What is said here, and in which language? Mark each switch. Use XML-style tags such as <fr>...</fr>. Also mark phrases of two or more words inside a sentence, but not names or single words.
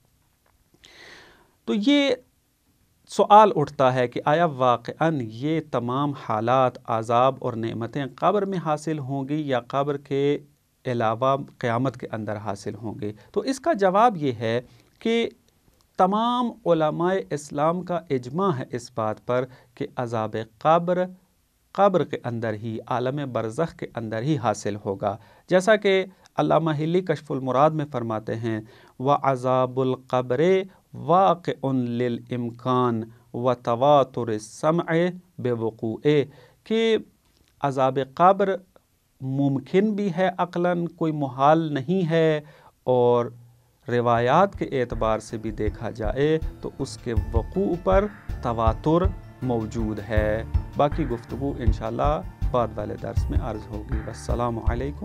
<ur>تو یہ سوال اٹھتا ہے کہ آیا واقعاً یہ تمام حالات، عذاب اور نعمتیں قبر میں حاصل ہوں گی یا قبر کے علاوہ قیامت کے اندر حاصل ہوں گے؟ تو اس کا جواب یہ ہے کہ تمام علماء اسلام کا اجماع ہے اس بات پر کہ عذاب قبر کے اندر ہی، عالم برزخ کے اندر ہی حاصل ہوگا، جیسا کہ علامہ حلی کشف المراد میں فرماتے ہیں</ur> <ar>وَعَذَابُ الْقَبْرِ واقع للامکان وتواتر السمع بوقوعہ،</ar> <ur>کہ عذاب قبر ممکن بھی ہے، عقلاً کوئی محال نہیں ہے، اور روایات کے اعتبار سے بھی دیکھا جائے تو اس کے وقوع پر تواتر موجود ہے۔ باقی گفتگو انشاءاللہ بعد والے درس میں عرض ہوگی۔</ur>